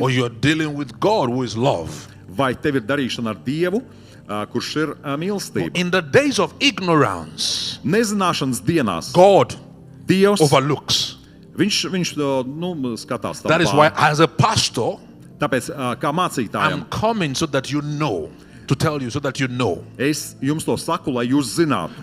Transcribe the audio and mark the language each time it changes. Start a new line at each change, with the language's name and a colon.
English: or you are dealing with God who is love?
Latvian: vai tev ir darīšana ar Dievu, kurš ir mīlestība.
English: In the days of ignorance,
Latvian: Nezināšanas dienās
English: God
Latvian: Dievs,
English: overlooks.
Latvian: viņš skatās
English: That is
Latvian: tam
English: why,
Latvian: pāri.
English: as a pastor,
Latvian: Tāpēc, kā mācītājam,
English: I'm coming so that you know, to tell you so that you know.
Latvian: es jums to saku, lai jūs zinātu.